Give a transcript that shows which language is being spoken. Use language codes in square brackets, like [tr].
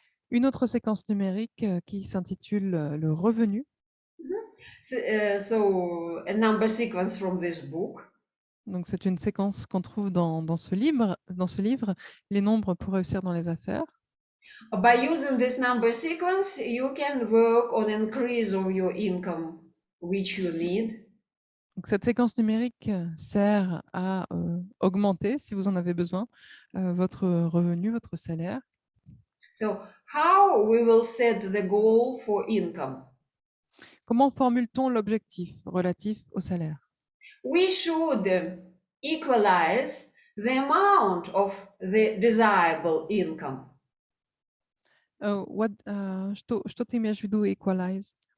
[fr] Une autre séquence numérique qui s'intitule le revenu. [en] So a number sequence from this book. [fr] Donc, c'est une séquence qu'on trouve dans ce livre, Les nombres pour réussir dans les affaires. [en] By using this number sequence, you can work on increase of your income, which you need. [fr] Donc, cette séquence numérique sert à augmenter, si vous en avez besoin, votre revenu, votre salaire. [en] So how we will set the goal for income? [fr] Comment formule-t-on l'objectif relatif au salaire? [en] We should equalize the amount of the desirable income. [ru] Что ты имеешь в виду equalize?